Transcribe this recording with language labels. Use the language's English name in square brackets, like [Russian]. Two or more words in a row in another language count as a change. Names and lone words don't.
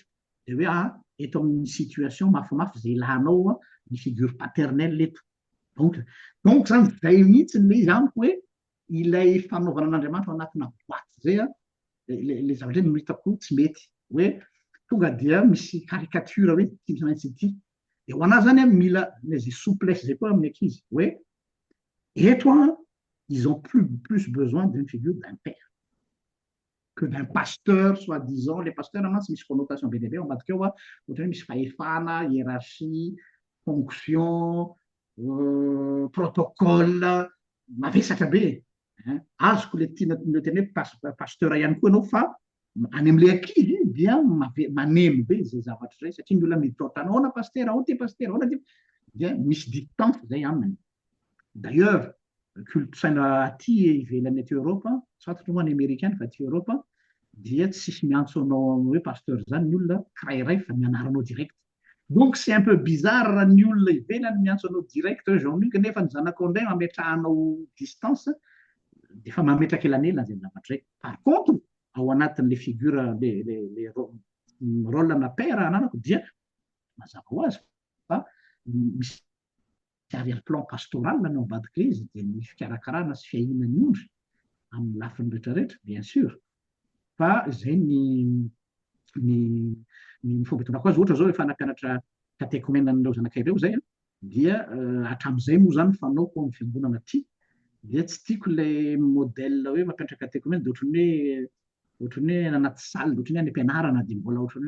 [Malagasy] de hoe eto amin'ny situation mafimafy zay ilanao ny [French] figure paternelle [Malagasy] eto donc zany zay mihitsy le izy amiko hoe ilay fanaovana an'Andriamanitra ao anatina boaty zay le zavatra no hitako tsy mety hoe tonga dia misy caricature hoe ty misy maintsy ity de ho anazy zany mila zay souplesse zay koa amin'ny ankizy hoe eto [French] ils ont plus besoin d'une figure d'un père que d'un pasteur soi-disant. Les pasteurs [Malagasy] mantsy misy connotation be dia be ao ambadika eo ohatra hoe misy fahefana hiérarchie fonction protocole mavesatra be azoko le tiana teny hoe pasteur ihany koa ianao fa any amin'le ankizy dia maneno be zay zavatra zay satria ny olona miditra ahoana pasteur ahoana ty pasteur ahoana ty dia misy distance zay aminy. D'ailleurs kolontsaina aty ivelany aty Europa satrotra moa ny américaine fa aty Europa dia tsisy miantso anao hoe pasteur zany ny olona kirairay fa mianaranao direct [French] donc c'est un peu bizarre [Malagasy] raha ny olona ivelany miantso anao direct hoe Jean-Luc nefa ny zanakao indray mametrahanao distance de fa mametraka elanelana zay zavatra zay. [French] Par contre [Malagasy] ao anatin'le figure le rôle na père ananako dia mazava ho azy fa misy [French] arrière plan pastoral [Malagasy] no ambadika izy dia ny fikarakarana sy fiahinana ny ondry amin'ny lafiny rehetrarehetra [French] bien sûr [Malagasy] fa zay ny fomba itondrako azy ohatra zao efa nampianatra catéchumène an'ireo zanakay ireo zay dia hatramin'izay moa zany fanaoko amin'ny fiangonana aty dia tsy tiako le modèle hoe mampianatra catéchumène de ohatrany hoe anaty salle ohatrany hoe any am-pianarana dia mbola ohatrany